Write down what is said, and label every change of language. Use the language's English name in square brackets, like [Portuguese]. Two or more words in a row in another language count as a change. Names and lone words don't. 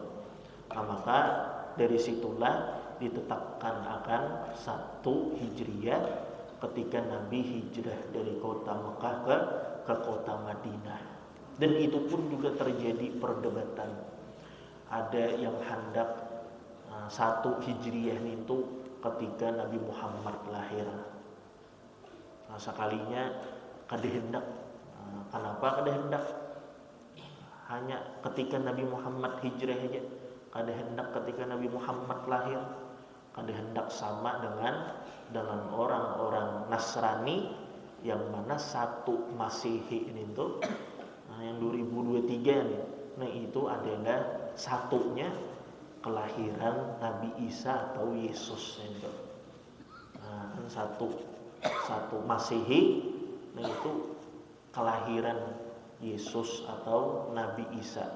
[Indonesian] Nah, maka dari situlah ditetapkan akan 1 Hijriah ketika Nabi hijrah dari kota Mekah ke kota Madinah. Dan itu pun juga terjadi perdebatan. Ada yang hendak 1 Hijriah itu ketika Nabi Muhammad lahir. [Banjar] Nah, sekalinya kada hendak. Kenapa kada hendak? [Indonesian] hanya ketika Nabi Muhammad hijrah aja. [Banjar] Kada hendak [Indonesian] ketika Nabi Muhammad lahir, [Banjar] kada hendak [Indonesian] sama dengan orang-orang Nasrani yang mana satu Masehi ini tuh yang 2023 nih. Nah itu adalah satunya kelahiran Nabi Isa atau Yesus itu. Nah, kan satu Masehi, nah itu kelahiran Yesus atau Nabi Isa.